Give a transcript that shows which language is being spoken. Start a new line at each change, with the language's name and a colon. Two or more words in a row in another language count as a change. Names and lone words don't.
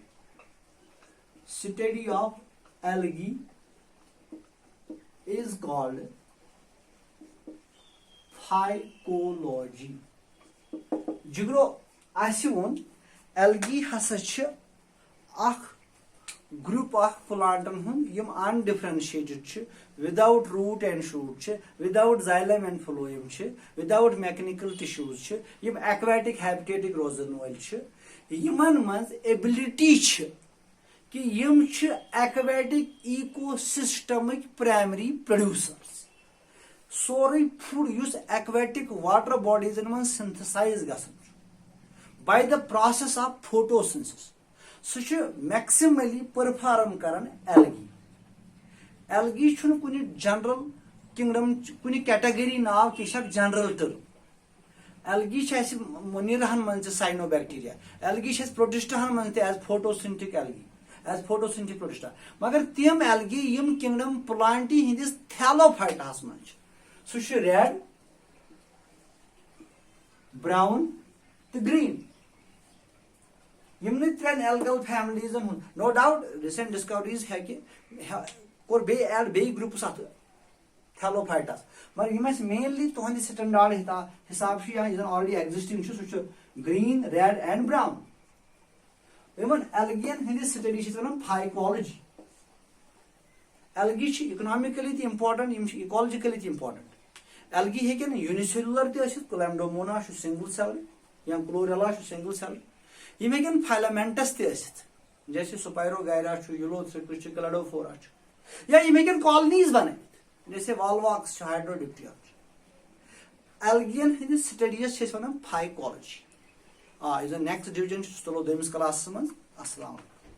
English: Study of algae is called phycology.
Kashmiri: जिगरो आसिवन एल्गी हसा ग्रुप ऑफ प्लांटन हुंद यम अनडिफरेंशिएटेड छ,
English: without root and shoot
Kashmiri: छ,
English: without xylem and phloem
Kashmiri: छ,
English: without mechanical tissues
Kashmiri: छ, यम एक्वाटिक हैबिटेटिक रोजन वल छ. यमन मंज एबिलिटी छ कि यम छ
English: aquatic ecosystemic primary producers.
Kashmiri: सोरे फूड युस
English: aquatic water bodies
Kashmiri: मन सिंथेसाइज गसन
English: by the process of photosynthesis
Kashmiri: सह
English: maximally perform
Kashmiri: करान एल्गी. एल्गी कुनि जनरल किंगडम कुनि कैटेगरी नाव कि
English: general term.
Kashmiri: एल्गी मुनीरहन मन साइनोबैक्टीरिया, एल्गी प्रोटिस्टाहन मन
English: as photosynthic algae, as photosynthic protista.
Kashmiri: मगर तम एल्गी यम किंगडम प्लांटी हिंदिस थैलोफाइटास मन सह रेड, ब्राउन तो ग्रीन. यमन त्रेन
English: algal families no doubt recent discoveries
Kashmiri: है कि और बे एड बे ग्रुप्स अत थैलोफाइटास. मगर यम मेनली तुहंद स्टैंडर्ड
Hindi: हिसाब से
English: already existing
Kashmiri: सह
English: green, red and brown.
Kashmiri: यमन एल्गियन हंदिस स्टडी वन फाइकोलॉजी. एल्गी इकोनॉमिकली तो इंपॉर्टेंट, इकोलॉजिकली तो इंपॉर्टेंट. एल्गी हेकन यूनिसेलुलर क्लैम्डोमोना
English: single cell
Kashmiri: या क्लोरेला
English: single cell.
Kashmiri: यम हेकन फाइलामेंटस जैसे सुपायरोगायरा, यूलोथ्रिक्स, क्लैडोफोरा, या यम हेकन कॉलोनीज बनावित जैसे वॉल्वॉक्स, हाइड्रोडिक्टियन. एल्गियन हंदिस स्टडीज वन फाइकोलॉजी. इस
English: next division
Kashmiri: तुलो दोमिस क्लास मज।
Arabic: السلام عليكم.